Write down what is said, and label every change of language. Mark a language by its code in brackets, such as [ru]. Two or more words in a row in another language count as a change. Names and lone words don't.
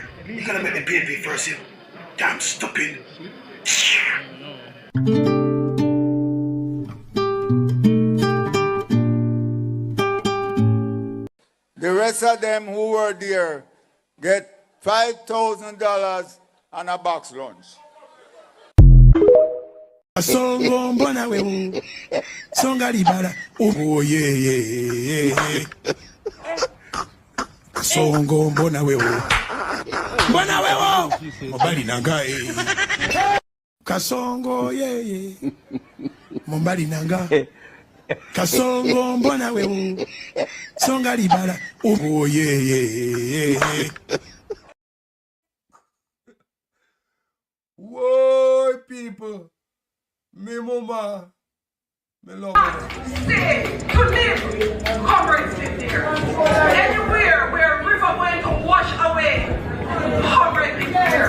[en] You're gonna make me pay me first, you damn stupid. The rest of them who were there get $5,000 and a box lunch. [ln] Songo mbona wewe songa libala [en] oh yeah [ln] Songo mbona wewe mobali nanga Kasongo yeah mobali nanga Kasongo mbona wewe songa libala [en] oh yeah Whoa, people. Me mama. Me love her. Stay to live. Comrades live there. Anywhere where river went to wash away, comrades live there.